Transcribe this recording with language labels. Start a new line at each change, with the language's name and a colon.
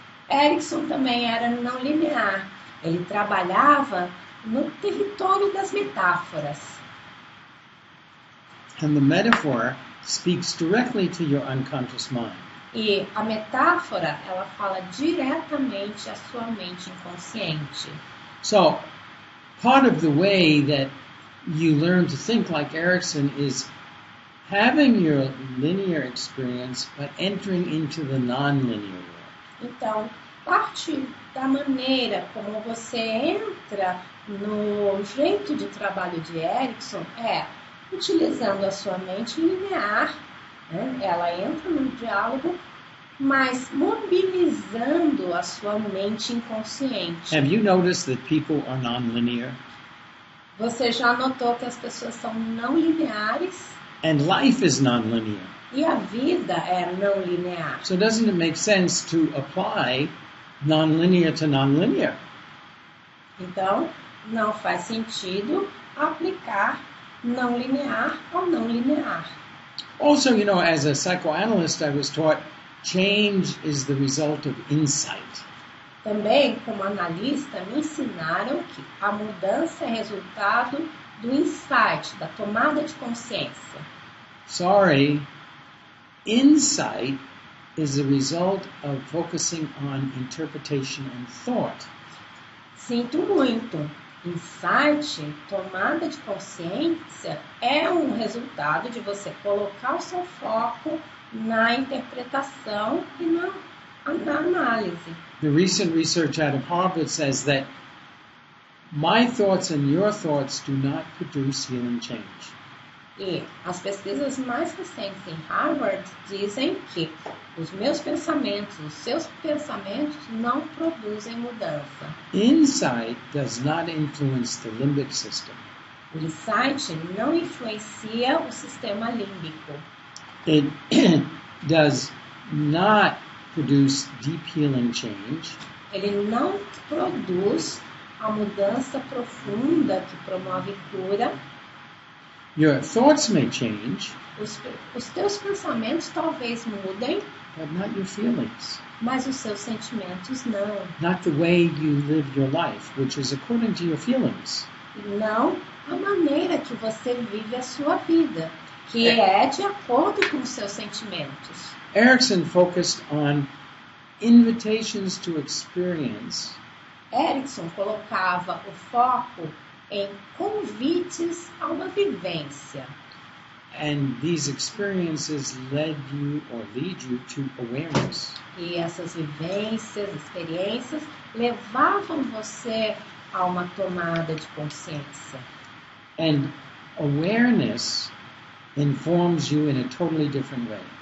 Portuguese: Erickson também era não linear. Ele trabalhava no território das metáforas.
English: And the metaphor speaks directly to your unconscious mind.
Portuguese: E a metáfora, ela fala diretamente à sua mente inconsciente.
English: So, part of the way that you learn to think like Erickson is having your linear experience but entering into the nonlinear world.
Portuguese: Então, parte da maneira como você entra no jeito de trabalho de Erickson é utilizando a sua mente linear, né? Ela entra num diálogo, mas mobilizando a sua mente inconsciente.
English: Have you noticed that people are nonlinear?
Portuguese: Você já notou que as pessoas são não lineares
English: And life is nonlinear.
Portuguese: e a vida é não linear.
English: So doesn't it make sense to apply nonlinear to nonlinear?
Portuguese: Então, não faz sentido aplicar não linear ao não linear.
English: Also, you know, as a psychoanalyst, I was taught change is the result of insight.
Portuguese: Também, como analista, me ensinaram que a mudança é resultado do insight, da tomada de consciência.
English: Sorry, insight is the result of focusing on interpretation and thought.
Portuguese: Sinto muito. Insight, tomada de consciência, é um resultado de você colocar o seu foco na interpretação e na análise.
English: The recent research out of Harvard says that my thoughts and your thoughts do not produce healing change.
Portuguese: E as pesquisas mais recentes em Harvard dizem que os meus pensamentos, os seus pensamentos não produzem mudança.
English: Insight does not influence the limbic system.
Portuguese: O insight não influencia o sistema límbico.
English: It does not produce deep healing change.
Portuguese: Ele não produz a mudança profunda que promove cura.
English: Your thoughts may change,
Portuguese: Os teus pensamentos talvez mudem,
English: but not your feelings.
Portuguese: mas os seus sentimentos não.
English: Not the way you live your life, which is according to your feelings.
Portuguese: Não a maneira que você vive a sua vida, que é de acordo com os seus sentimentos.
English: Erickson focused on invitations to experience
Portuguese: Erickson colocava o foco em convites a uma vivência.
English: and these experiences lead you to awareness.
Portuguese: E essas vivências, experiências, levavam você a uma tomada de consciência.
English: And awareness informs you in a totally different way.